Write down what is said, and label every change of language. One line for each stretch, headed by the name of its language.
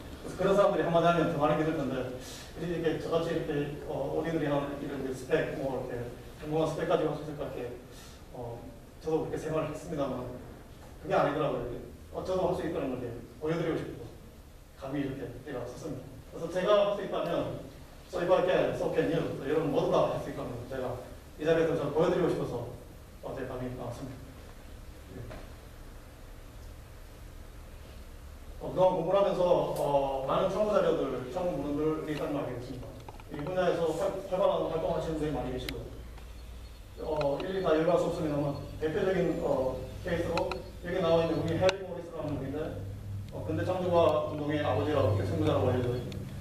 Korean: 그래서 그런 사람들이 한마디 하면 더 많이 믿을 텐데 이렇게 저같이 이렇게 오디너리한 이런 스펙 뭐 이렇게 궁금한 스펙까지 할 수 있을까 이렇게 저도 그렇게 생각을 했습니다만 그게 아니더라고요. 저도 할 수 있다는 걸 보여드리고 싶고 감히 이렇게 제가 썼습니다. 그래서 제가 할 수 있다면
English: so if I can, so can you.
Korean: 여러분 모두 다 할 수 있다면 제가 이 자리에서 저 보여드리고 싶어서 제가 감히 나왔습니다. 그동안 공부를 하면서 많은 참고 자료들, 참고 문헌들이 있다는 걸 알게 됐습니다. 이 분야에서 활발한 활동을 하시는 분들이 많이 계시고요. 일일이 다 읽을 수 없습니다만 대표적인 케이스로 여기 나와 있는 분이 해리 모리스라는 분인데 근대 창조과 운동의 아버지라고 생부자라고 알려져 있습니다.